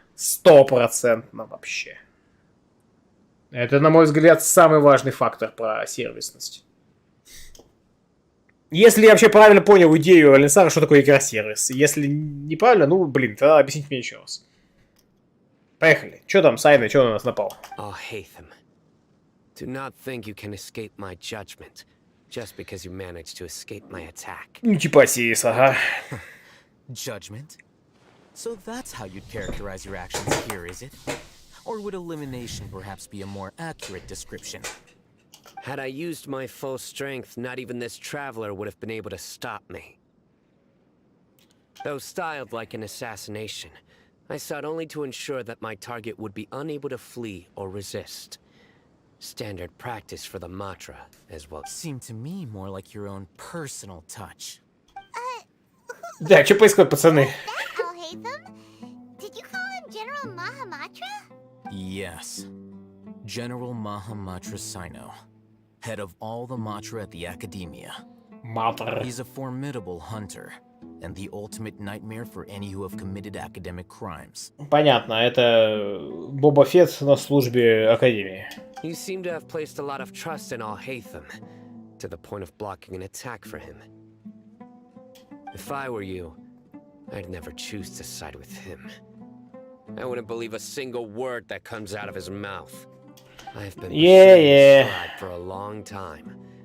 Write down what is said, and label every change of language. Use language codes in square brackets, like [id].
[ru] 100% вообще. Это, на мой взгляд, самый важный фактор про сервисность. Если я вообще правильно понял идею Алисара, что такое игра-сервис. Если неправильно, ну, блин, тогда объясните мне еще раз. Поехали. Что там, Сайно, что на нас напал? [en] Oh, Hatham. Do not think you can escape my judgment just because you managed to escape my attack. [ru] Ну, типа Сирис, ага. [en] Judgment? So that's how you'd characterize your actions here, is it? Or would elimination perhaps be a more accurate description? Had I used my full strength, not even this traveler would have been able to stop me. Though styled like an assassination, I sought only to ensure that my target would be unable to flee or resist. Standard practice for the Matra as well. Seemed to me more like your own personal touch. [ru] Да, что происходит, пацаны? [en] That all Hatham? Did you call him General Mahamatra? Yes. General Mahamatra Cyno. Head of all the Matra at the Academia. [ru] Матер. [en] He's a formidable hunter, and the ultimate nightmare for any who have committed academic crimes. [ru] Понятно, это Боба Фетт на службе Академии. [en] You seem to have placed a lot of trust in all Hatham, to the point of blocking an attack for him. If I were you, I'd never choose to side with him. I wouldn't believe a single word that comes out of his mouth. I've been pursuing Stride for a long time.